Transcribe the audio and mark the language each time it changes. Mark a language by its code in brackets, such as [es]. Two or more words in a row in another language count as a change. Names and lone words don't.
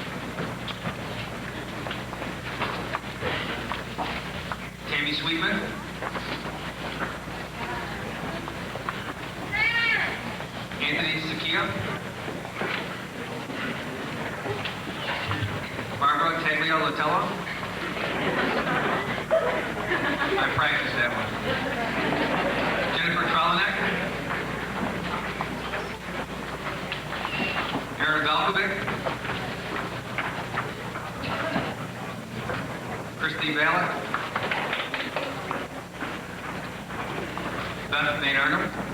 [en] Tammy Sweetman. Anthony Sakia. Barbara Tagliatella. I practiced that one. Jennifer Trolanek. Aaron Valkovic. Christy Valek. Beth Van Arnhem.